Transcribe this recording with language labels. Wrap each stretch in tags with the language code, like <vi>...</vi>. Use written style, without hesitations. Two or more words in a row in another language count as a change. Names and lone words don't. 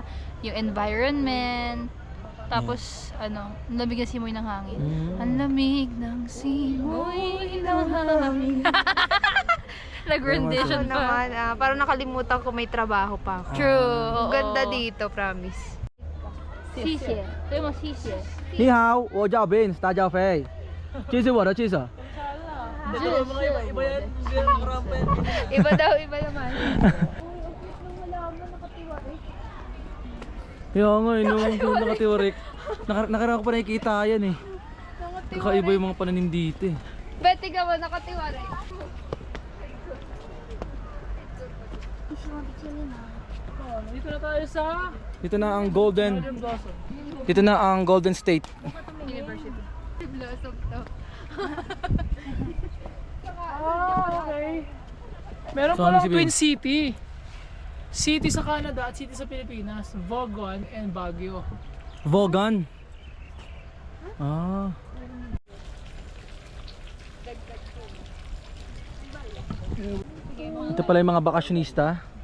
<tl>Yung environment. Tapos, ang lamig ng simoy ng hangin. Ang lamig ng simoy ng hangin. Nag-rendition Ano pa. naman, parang nakalimutan ko may trabaho pa ako. True. Ang ganda dito, promise.</tl> <zh>谢谢，对吗？谢谢。你好，我叫 Vince，大家好，这是我的记者。</zh> <tl>Iba daw, iba naman. Kaya nga, nung nakatiwarik. Nakaraan ko pa nakikita yan eh. Kakaiba yung mga pananim dito eh. Betty ka ba, nakatiwari? Dito na tayo sa Dito na ang Golden. Dito na ang Golden State. University. Blossom to. okay. Meron So, palang ano si Twin Ben? City. City sa Canada at city sa Pilipinas. Vaughan and Baguio. Vaughan. Ah. Ito pala yung mga bakasyonista.</tl>